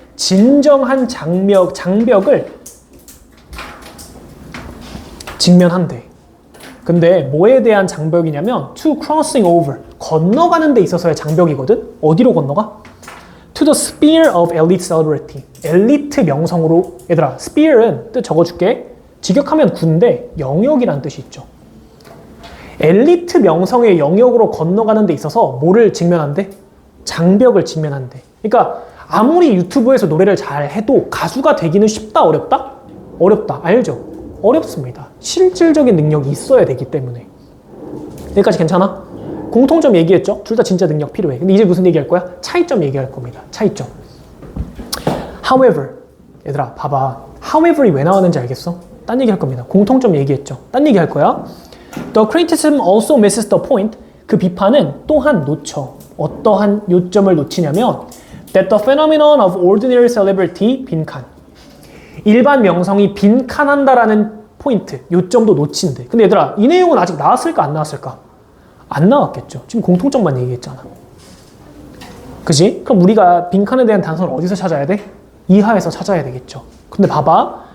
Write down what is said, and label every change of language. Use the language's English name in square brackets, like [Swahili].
[Korean] 진정한 장벽을 직면한대. 근데 뭐에 대한 장벽이냐면 [English] to crossing over, [Korean] 건너가는 데 있어서의 장벽이거든? 어디로 건너가? [English] To the sphere of elite celebrity. [Korean] 엘리트 명성으로. 얘들아, sphere은 뜻 적어줄게. 직역하면 군대, 영역이라는 뜻이 있죠. 엘리트 명성의 영역으로 건너가는 데 있어서 뭐를 직면한대? 장벽을 직면한대. 그러니까 아무리 유튜브에서 노래를 잘 해도 가수가 되기는 쉽다, 어렵다? 어렵다. 알죠? 어렵습니다. 실질적인 능력이 있어야 되기 때문에. 여기까지 괜찮아? 공통점 얘기했죠? 둘 다 진짜 능력 필요해. 근데 이제 무슨 얘기할 거야? 차이점 얘기할 겁니다. 차이점. However. 얘들아, 봐봐. However이 왜 나왔는지 알겠어? 딴 얘기 할 겁니다. 공통점 얘기했죠? 딴 얘기 할 거야. [English] The criticism also misses the point. [Korean] 그 비판은 또한 놓쳐. 어떠한 요점을 놓치냐면 [English] that the phenomenon of ordinary celebrity [Korean] 빈칸. 일반 명성이 빈칸한다라는 포인트, 요점도 놓친대. 근데 얘들아, 이 내용은 아직 나왔을까 안 나왔을까? 안 나왔겠죠. 지금 공통점만 얘기했잖아. 그지? 그럼 우리가 빈칸에 대한 단서를 어디서 찾아야 돼? 이하에서 찾아야 되겠죠. 근데 봐봐.